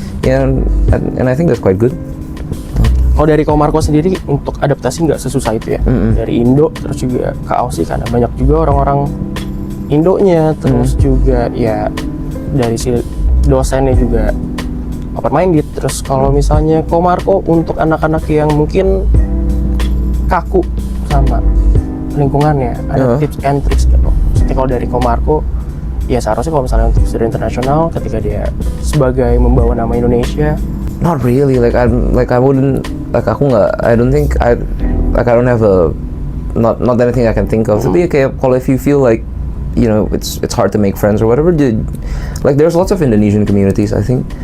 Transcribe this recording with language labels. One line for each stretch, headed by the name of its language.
English: And I think that's quite good.
Indonesian: Kalau dari Komarko sendiri untuk adaptasi nggak sesusah itu ya? Dari Indo terus juga ke Aussie karena banyak juga orang-orang Indonya, terus juga ya dari si dosennya juga open minded. Terus kalau misalnya Komarko untuk anak-anak yang mungkin kaku sama lingkungannya, ada tips and tricks gitu. Maksudnya kalau dari Komarko ya seharusnya kalau misalnya untuk student internasional ketika dia sebagai membawa nama Indonesia.
English: Not really, I wouldn't, like
Indonesian: aku nggak,
English: I don't think I don't have not anything I can think of.
Indonesian: Tapi kayak kalau
English: if you feel like you know it's hard to make friends or whatever, like there's lots of Indonesian communities I think.